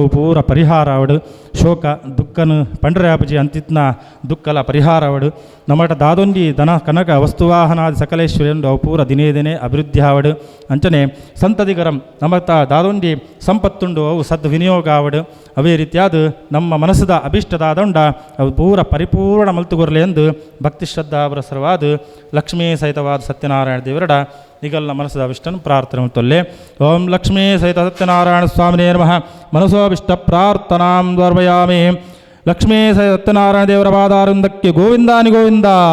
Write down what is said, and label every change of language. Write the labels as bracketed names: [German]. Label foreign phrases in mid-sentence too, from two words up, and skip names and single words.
[Tulu] ಪೂರ ಪರಿಹಾರ ಅವಡು ಶೋಕ ದುಃಖನು ಪಂಡ್ರಾಪಜಿ ಅಂತಿತ್ನ ದುಃಖಲ ಪರಿಹಾರ ಅವಡು ನಮ್ಮಟ ದಾದೊಂಜಿ ದನ ಕನಕ ವಸ್ತುವಾಹನಾದಿ ಸಕಲೇಶ್ವರಿ ಉಂಡು ಅವು ಪೂರ ದಿನೇ ಅಭಿವೃದ್ಧಿ ಆವಡು ಅಂಚನೆ ಸಂತದಿಗರಂ ನಮ್ಮತ್ತ ದಾದೊಂಜಿ ಸಂಪತ್ತುಂಡು ಅವು ಸದ್ವಿನಿಯೋಗ ಆವಡು ಅವೇ ರೀತಿಯಾದ ನಮ್ಮ ಮನಸ್ಸದ ಅಭಿಷ್ಟದಾದೊಂಡ ಅವು ಪೂರ ಪರಿಪೂರ್ಣ ಮಲ್ತುಗೊರಲೆ ಎಂದು ಭಕ್ತಿ ಶ್ರದ್ಧಾ ಪುರಸ್ಸರವಾದ ಲಕ್ಷ್ಮೀ ಸಹಿತವಾದ ಸತ್ಯನಾರಾಯಣ ದೇವರಡ ನಿಗಲ್ನ ಮನಸ್ಸದ ಅಭಿಷ್ಟನ್ನು ಪ್ರಾರ್ಥನೆ ತೊಲ್ಲೆ. [Sanskrit] ಓಂ ಲಕ್ಷ್ಮೀ ಸಹಿತ ಸತ್ಯನಾರಾಯಣ ಸ್ವಾಮಿನೇ ನಮಃ. ಮನಸೋಭಿಷ್ಟ ಪ್ರಾರ್ಥನಾಂ ದ್ವರ್ವಯಾಮಿ. [Kannada] ಲಕ್ಷ್ಮೀ ಸಹಿತ ಸತ್ಯನಾರಾಯಣ ದೇವರ ಪಾದಾರವಿಂದಕ್ಕೆ ಗೋವಿಂದಾನಿ ಗೋವಿಂದ.